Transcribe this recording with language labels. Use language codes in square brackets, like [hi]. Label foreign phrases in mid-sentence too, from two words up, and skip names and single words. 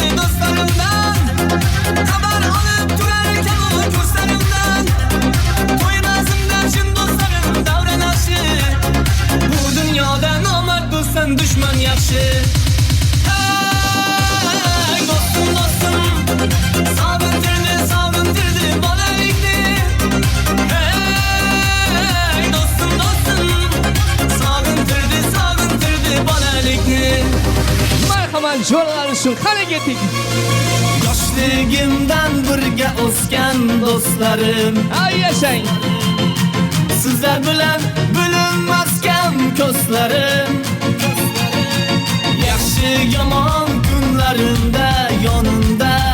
[uz] do'stlarimdan Xabar olib turarkan u ko'zlarimdan To'ymazimdan chin do'stlarim davralashi Bu dunyoda nomard do'stim dushman yaxshi Hey dostum Sog'intirdi bolalikni Hey dostum Sog'intirdi bolalikni [tr] Merhaban jo'ralar için. Hadi gittik. [uz] Yoshligimdan birga o'sgan do'stlarim [tr] Ay yaşayın. [uz] Sizlar bilan bilinmaskan ko'zlarim Yaxshi yomon kunlarimda yonimda